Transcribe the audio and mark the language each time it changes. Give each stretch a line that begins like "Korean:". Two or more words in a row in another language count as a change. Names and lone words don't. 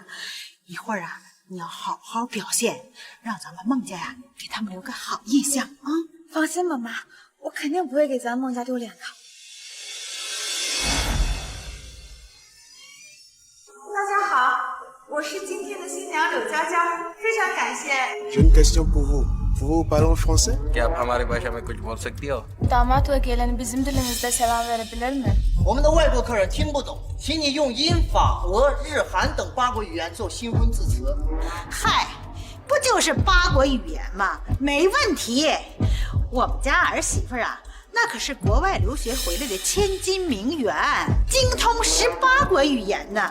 Chinese: 一会儿啊，你要好好表现，让咱们孟家呀给他们留个好印象啊！放心吧，妈，我肯定不会给咱孟家丢脸的。大家好，我是今天的新娘柳娇娇，非常感谢。人该相不误，
French: Vous parlez français?
Hindi: क्या आप हमारे भाषा में कुछ बोल सकती हो?
Turkish: Damat vekilini bizim dilimizde selam verebilir mi?
Chinese: 我们的外国客人听不懂，请你用英、法、俄、日、韩等8国语言做新婚致辞。嗨，不就是8国语言吗？没问题。我们家儿媳妇啊，那可是国外留学回来的千金名媛，精通18国语言呢。